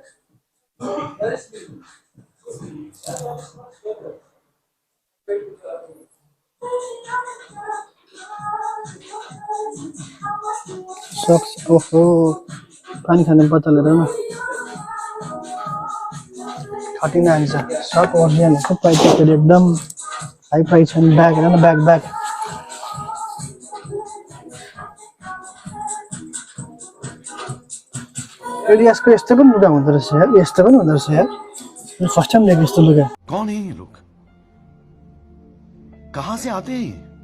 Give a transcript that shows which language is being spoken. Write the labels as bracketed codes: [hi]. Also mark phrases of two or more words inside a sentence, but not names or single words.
[ne] सक्स ओहो पानी खाने बोतल हेर न 39 छ सब ओरिजिनल हो प्राइस एकदम [en] high price [ne] छ ब्याग हेर न ब्याग एडिडासको यस्तो पनि लुगा हुँदो रहेछ यार यस्तो पनि हुँदो रहेछ यार [en] first time [ne] देखेँ यस्तो लुगा [hi] कौन है ये लोग कहाँ से आते हैं